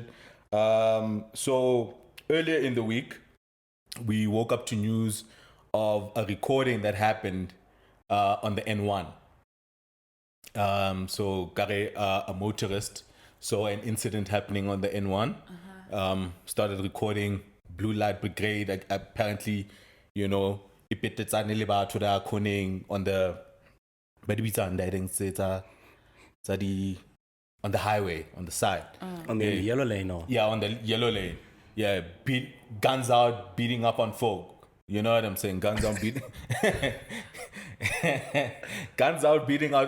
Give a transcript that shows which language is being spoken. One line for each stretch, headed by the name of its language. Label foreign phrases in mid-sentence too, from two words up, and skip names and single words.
English: So earlier in the week, we woke up to news of a recording that happened on the N1. So Gare, a motorist, saw an incident happening on the N1. Started recording Blue Light Brigade. Apparently, you know,
Southern Sotho: ipetetsane le batho da koning
English: on the on the highway on the side. On the yellow lane, no. Yeah, on the yellow lane. Yeah, guns out, beating up on folk. You know what I'm saying? Guns out, guns out, beating out.